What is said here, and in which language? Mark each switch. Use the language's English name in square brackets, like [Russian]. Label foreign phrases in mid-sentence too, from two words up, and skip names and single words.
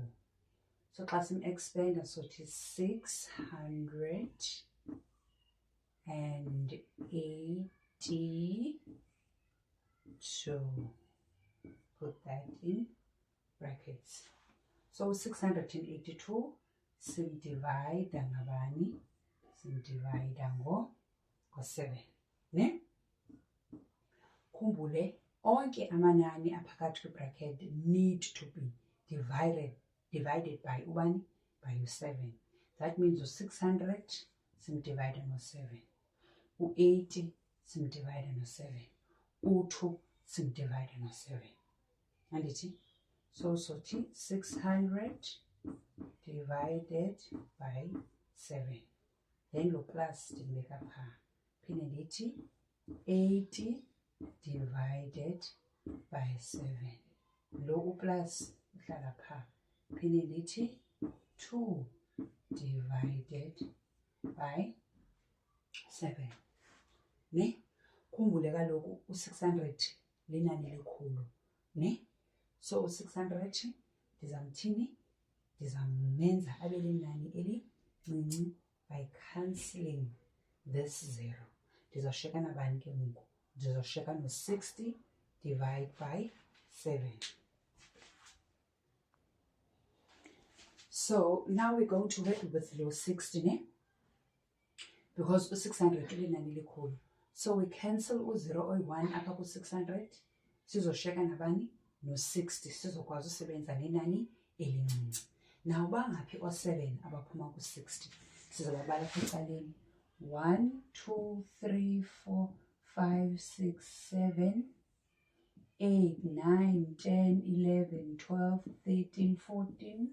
[English] So class expand, so it is 682. Put that in brackets. [Xhosa] So 682 simdivide ngabani? Simdivide ngo-7. Ne? Khumbule onke amanani aphakathi kwi-bracket [English] need to be divided by [Xhosa] ubani? By u-7. [English] That means [Xhosa] u-600 simdivide ngo-7. U-80 simdivide no-7. U-2 simdivide no-7. Andithi? [English] So 600 divided by 7. [Xhosa] Then lo plus ndibeka phaa. Phinde ndithi 80 [English] divided by [Xhosa] 7. Lo plus uhlala phaa. Phinde ndithi 2 [English] divided by [Xhosa] 7. Ne? Khumbule kaloku u-600 linani elikhulu. Ne? So u-600 ndizamthini? Ndizamenza abe linani elincinci [English] by cancelling this [Xhosa] 0. Ndizoshiyeka nabani ke ngoku? Ndizoshiyeka no-60 [English] divide by [Xhosa] 7. [English] So now we're going to work with lo 60, ne? [Xhosa] Because u-600 linani elikhulu. [English] So we cancel [Xhosa] u-0 oyi-1 apha ku-600. Sizoshiyeka nabani? No-60. Sizokwazi usebenza nenani elincinci. Now bangaphi o-7 abaphuma ku-60? Sizobabala apha ecaleni. 1, 2, 3, 4, 5, 6, 7, 8, 9, 10, 11, 12, 13, 14,